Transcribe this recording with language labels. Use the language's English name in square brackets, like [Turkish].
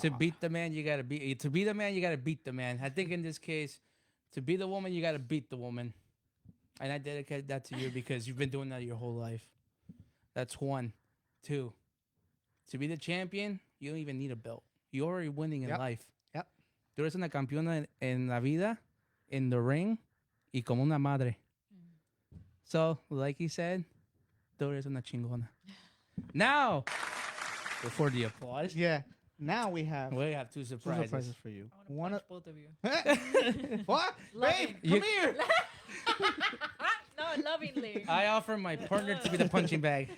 [English] To beat the man, you gotta beat. To be the man, you gotta beat the man. I think in this case, to be the woman, you gotta beat the woman. And I dedicate that to you because you've been doing that your whole life. That's one. Two. To be the champion, you don't even need a belt. You're already winning in life. [Spanish] Tú eres una campeona en la vida, [English] in the ring, [Spanish] y como una madre. [English] So, like he said, [Spanish] tú eres una chingona. [English] Now, before the applause, Yeah. Now we have two two surprises. surprises for you. I want to punch both of you. What? Babe, You- come here. No, lovingly. I offer my partner to be the punching bag.